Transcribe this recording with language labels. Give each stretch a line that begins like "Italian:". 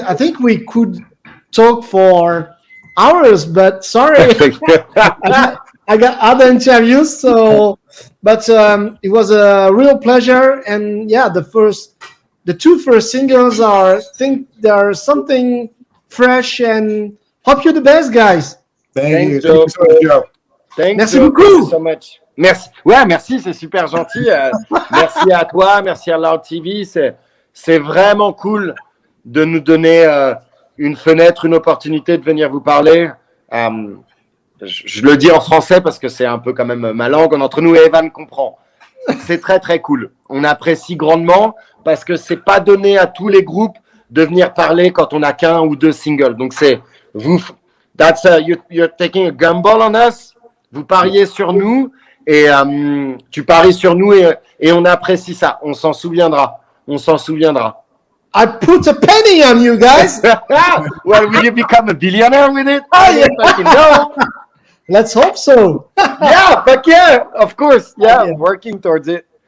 English: I think we could talk for hours, but sorry, I got other interviews. So, but it was a real pleasure. And yeah, the 2 first singles I think they're something fresh. And hope you're the best, guys. Thanks, you. Joe. Thank you so much, Joe. Thanks,
French: Merci
English: Joe.
French: beaucoup.
English: Thank you so much. Merci.
French: Ouais, merci, c'est super gentil. Merci à toi, merci à Loud TV. C'est vraiment cool de nous donner une fenêtre, une opportunité de venir vous parler. Je le dis en français parce que c'est un peu quand même ma langue. Entre nous, Evan comprend. C'est très, très cool. On apprécie grandement parce que c'est pas donné à tous les groupes de venir parler quand on a qu'1 ou 2 singles. Donc, c'est vous.
English: You're taking a gamble on us.
French: Vous pariez sur nous et tu paries sur nous et on apprécie ça. On s'en souviendra. On s'en souviendra.
English: I put a penny on you guys. Well, will you become a billionaire with it? Oh, yeah. Fucking no. Let's hope so. Yeah, fuck yeah, of course. Yeah, I'm working towards it.